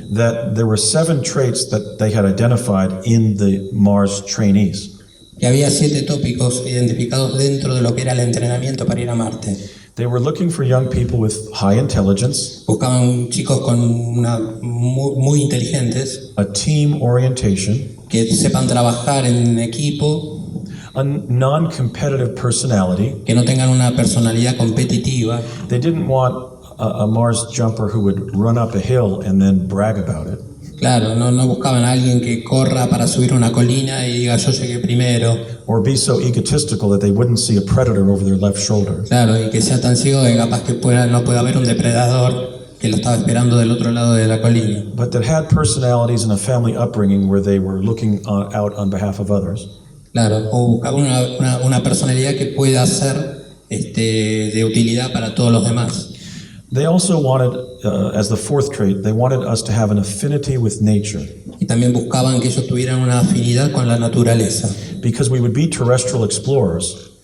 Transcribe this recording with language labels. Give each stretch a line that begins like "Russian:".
English: That there were 7 traits that they had identified in the Mars trainees.
Spanish: que había 7 tópicos identificados dentro de lo que era el entrenamiento para ir a Marte.
English: They were looking for young people with high intelligence,
Spanish: Buscaban chicos con muy inteligentes,
English: a team orientation,
Spanish: que sepan trabajar en equipo,
English: a non-competitive personality.
Spanish: que no tengan una personalidad competitiva.
English: They didn't want a Mars jumper who would run up a hill and then brag about it.
Spanish: Claro, no buscaban a alguien que corra para subir una colina y diga yo llegué primero.
English: Or be so egotistical that they wouldn't see a predator over their left shoulder.
Spanish: Claro, y que sea tan ciego que capaz que no pueda haber un depredador que lo estaba esperando del otro lado de la colina.
English: But that had personalities and a family upbringing where they were looking out on behalf of others.
Spanish: Claro, o buscar una personalidad que pueda ser de utilidad para todos los demás.
English: They also wanted, as the 4th trait, they wanted us to have an affinity with nature.
Spanish: Y también buscaban que ellos tuvieran una afinidad con la naturaleza,
English: Because we would be terrestrial explorers